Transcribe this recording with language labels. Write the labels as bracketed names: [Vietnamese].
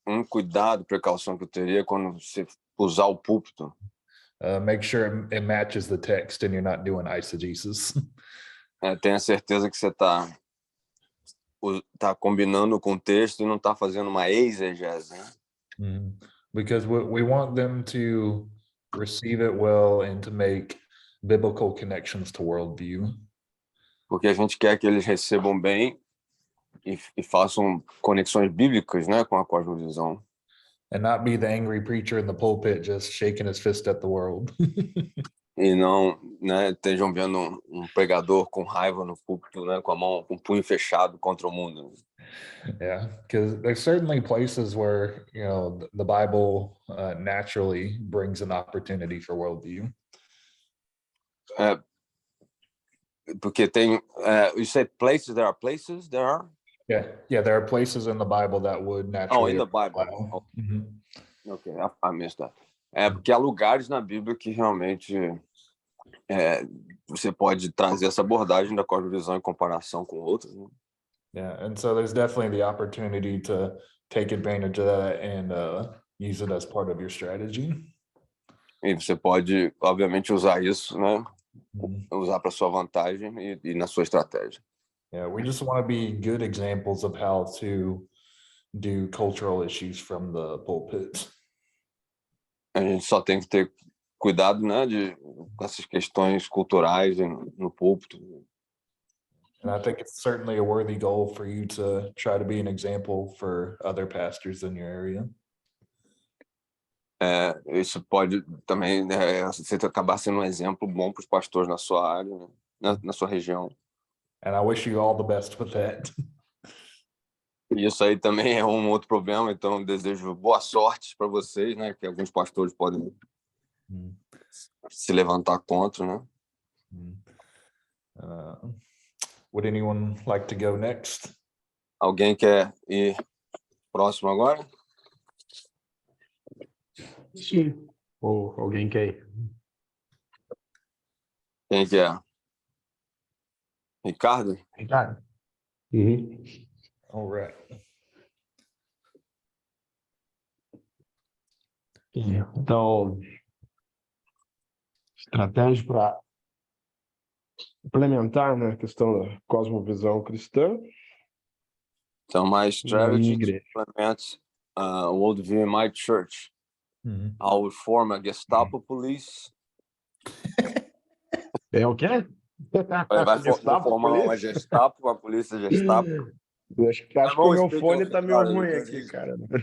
[Portuguese] Cuidado, precaução que eu teria quando você usar o púlpito. [English] Make sure it matches the text and you're not doing eisegesis. [Portuguese] Tenha certeza que você tá combinando com o texto e não tá fazendo uma exegese, né? [English] Because we want them to receive it well and to make biblical connections to worldview. [Portuguese] Porque a gente quer que eles recebam bem e façam conexões bíblicas, né, com a cosmovisão. [English] And not be the angry preacher in the pulpit just shaking his fist at the world. [Portuguese] E não, né, estejam vendo um pregador com raiva no púlpito, né, com o punho fechado contra o mundo. [English] Yeah, because there's certainly places where the Bible naturally brings an opportunity for worldview. [Portuguese] Porque tem, [English] you said places, there are? Yeah, there are places in the Bible that would naturally. Oh, in the Bible. Okay, I missed that. [Portuguese] Porque há lugares na Bíblia que realmente você pode trazer essa abordagem da cosmovisão em comparação com outras, né? [English] Yeah, and so there's definitely the opportunity to take advantage of that and use it as part of your strategy. [Portuguese] E você pode, obviamente, usar isso, né? Mhm. Usar para sua vantagem e na sua estratégia. [English] Yeah, we just want to be good examples of how to do cultural issues from the pulpit. [Portuguese] A gente só tem que ter cuidado, né, com essas questões culturais no púlpito. [English] And I think it's certainly a worthy goal for you to try to be an example for other pastors in your area. [Portuguese] Isso pode também você acabar sendo um exemplo bom para os pastores na sua área, né? na sua região. [English] And I wish you all the best with that. [Portuguese] E isso aí também é um outro problema, então eu desejo boa sorte para vocês, né? Que alguns pastores podem se levantar contra, né? [English] Would anyone like to go next? [Portuguese] Alguém quer ir próximo agora? Sim. Ou alguém quer ir? Quem quer? Ricardo? Ricardo? Uhum. [English] All right. [Portuguese] Então, estratégia para implementar, né, a questão da cosmovisão cristã. [English] So my strategy to [Portuguese] igreja. [English] implement worldview in my church. Mhm. I would form a Gestapo police. [Portuguese] É o quê? Vai Gestapo, formar uma polícia? Gestapo, uma polícia Gestapo. Acho que o meu fone tá meio ruim aqui, cara.